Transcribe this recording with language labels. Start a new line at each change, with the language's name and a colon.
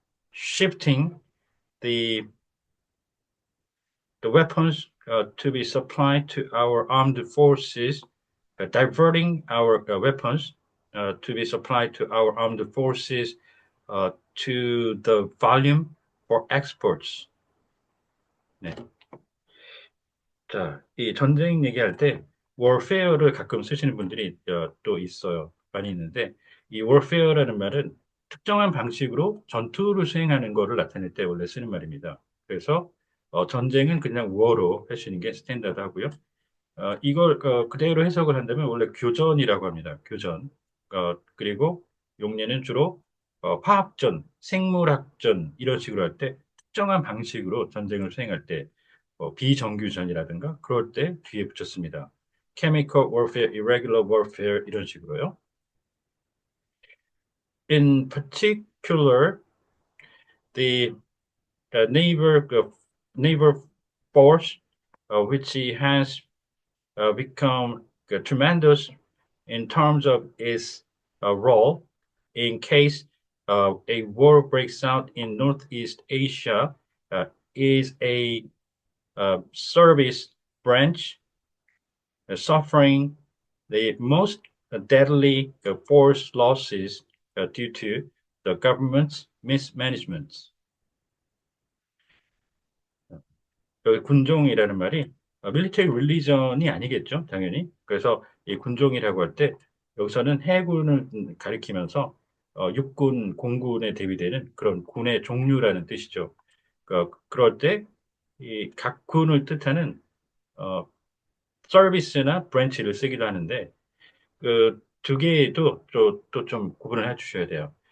English: shifting the weapons to be supplied to our armed forces, diverting our weapons to be supplied to our armed forces to the volume for exports.
Korean: 네. 자, 이 전쟁 얘기할 때 warfare를 가끔 쓰시는 분들이 또 있어요. 많이 있는데 이 warfare라는 말은 특정한 방식으로 전투를 수행하는 것을 나타낼 때 원래 쓰는 말입니다. 그래서 전쟁은 그냥 war로 하시는 게 스탠다드하고요. 이걸 그대로 해석을 한다면 원래 교전이라고 합니다. 교전. 그리고 용례는 주로 화학전, 생물학전 이런 식으로 할 때 특정한 방식으로 전쟁을 수행할 때 비정규전이라든가 그럴 때 뒤에 붙였습니다.
English: chemical warfare, irregular warfare
Korean: 이런 식으로요.
English: In particular, the naval force, which has become tremendous in terms of its role in case a war breaks out in Northeast Asia, is a service branch suffering the most deadly force losses due to the government's mismanagement.
Korean: 여기 군종이라는 말이 밀리터리 릴리전이 아니겠죠, 당연히. 그래서 이 군종이라고 할 때 여기서는 해군을 가리키면서 육군, 공군에 대비되는 그런 군의 종류라는 뜻이죠. 그럴 때 이 각 군을 뜻하는 어, 서비스나 브랜치를 쓰기도 하는데 그 두 개도 또 좀 구분을 해 주셔야 돼요.